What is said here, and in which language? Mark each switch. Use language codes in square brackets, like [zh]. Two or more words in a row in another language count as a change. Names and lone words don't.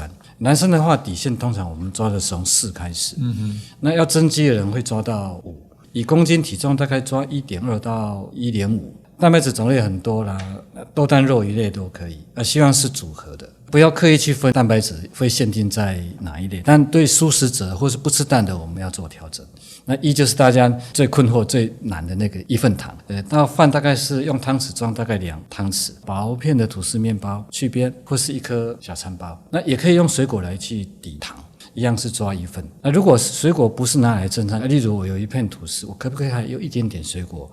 [zh] 男生的話，底線通常我們抓的是從4開始。那要增肌的人會抓到5，以公斤體重大概抓1.2到1.5。蛋白質種類很多啦，豆蛋肉魚類都可以。希望是組合的，不要刻意去分蛋白質會限定在哪一類。但對素食者或是不吃蛋的，我們要做調整。那1就是大家最困惑最難的那個1份糖，到飯大概是用湯匙裝大概2湯匙，薄片的吐司麵包去邊或是1顆小餐包，那也可以用水果來去抵糖，一樣是抓1份。那如果水果不是拿來正餐，例如我有1片吐司，我可不可以還有一點點水果？